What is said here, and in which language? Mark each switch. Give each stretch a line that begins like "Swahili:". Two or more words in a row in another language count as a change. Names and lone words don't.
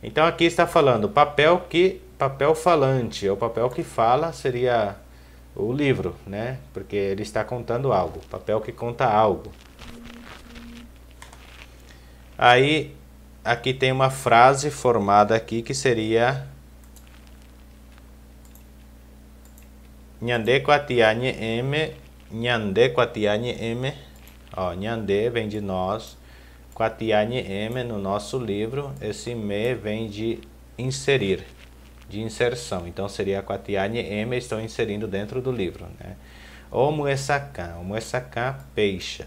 Portuguese: Então aqui está falando papel falante, ou papel que fala seria o livro, né? Porque ele está contando algo, papel que conta algo. Aí aqui tem uma frase formada aqui que seria
Guarani: Nyande kwatianye eme, nyande kwatianye eme.
Portuguese: Ó, nyande vem de nós,
Guarani: kwatianye eme
Portuguese: no nosso livro, esse me vem de inserir, de inserção. Então seria
Guarani: kwatianye eme,
Portuguese: estou inserindo dentro do livro, né?
Guarani: Omuesakan, omuesakan, peixe.